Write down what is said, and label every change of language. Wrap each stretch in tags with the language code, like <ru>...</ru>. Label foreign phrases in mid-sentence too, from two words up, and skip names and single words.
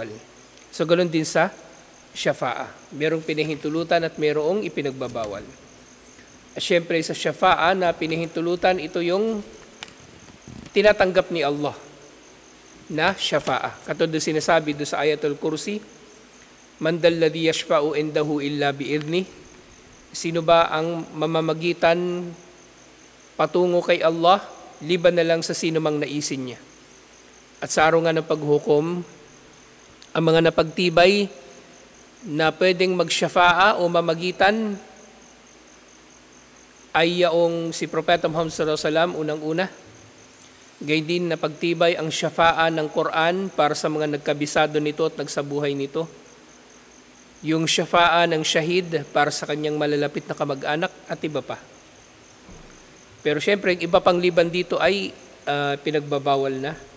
<tl>So ganoon din sa syafa'ah. Merong pinahintulutan at merong ipinagbabawal. At syempre sa syafa'ah na pinahintulutan, ito yung tinatanggap ni Allah na syafa'ah. Katulad sinasabi do sa Ayatul Kursi,</tl> <ar>من ذا الذي يشفع عنده إلا بإذنه.</ar> <tl>Sino ba ang mamamagitan patungo kay Allah, liban na lang sa sino mang naisin niya. At sa araw nga ng paghukom, ang mga napagtibay na pwedeng magsyafa'ah o mamagitan ay yaong si Propeta Muhammad</tl> <ar>صلى الله عليه وسلم</ar> <tl>unang-una. Gayun din napagtibay ang syafa'ah ng Quran para sa mga nagkabisado nito at nagsabuhay nito. Yung syafa'ah ng syahid para sa kanyang malalapit na kamag-anak at iba pa. Pero syempre, iba pang liban dito ay pinagbabawal na.</tl>